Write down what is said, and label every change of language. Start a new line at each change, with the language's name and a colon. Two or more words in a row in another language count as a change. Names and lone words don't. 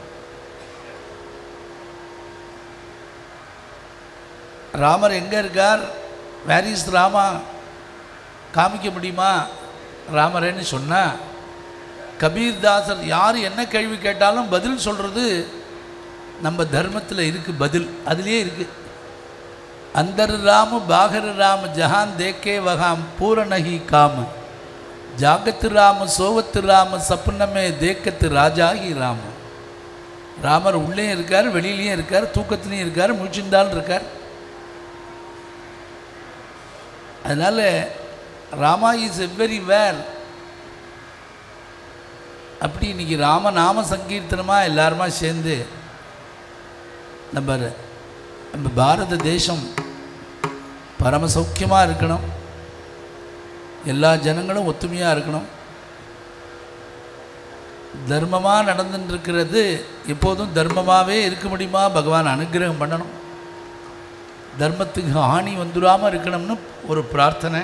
Tamil: ராமர் எங்கே இருக்கார்,
English: where is Rama,
Tamil: காமிக்க முடியுமா ராமரேன்னு சொன்னால், கபீர்தாசர் யார் என்ன கேள்வி கேட்டாலும் பதில் சொல்கிறது நம்ம தர்மத்தில் இருக்குது. பதில் அதுலேயே இருக்குது.
Hindi: अंदर राम बाहर राम जहान देखे वहाँ पूर्ण ही काम, जागत राम सोवत राम सपन में देखत राजा ही राम.
Tamil: ராமர் உள்ளே இருக்கார், வெளியிலையும் இருக்கார், தூக்கத்துலையும் இருக்கார், முழிச்சிருந்தாலும் இருக்கார். அதனால்
English: Rama is everywhere.
Tamil: அப்படி இன்னைக்கு ராம நாம சங்கீர்த்தனமாக எல்லாருமா சேர்ந்து நம்ம பாரத தேசம் பரமசௌக்கியமாக இருக்கணும், எல்லா ஜனங்களும் ஒத்துமையாக இருக்கணும், தர்மமாக நடந்துட்டுருக்கிறது எப்போதும் தர்மமாகவே இருக்க முடியுமா பகவான் அனுகிரகம் பண்ணணும், தர்மத்துக்கு ஹானி வந்துடாமல் இருக்கணும்னு ஒரு பிரார்த்தனை.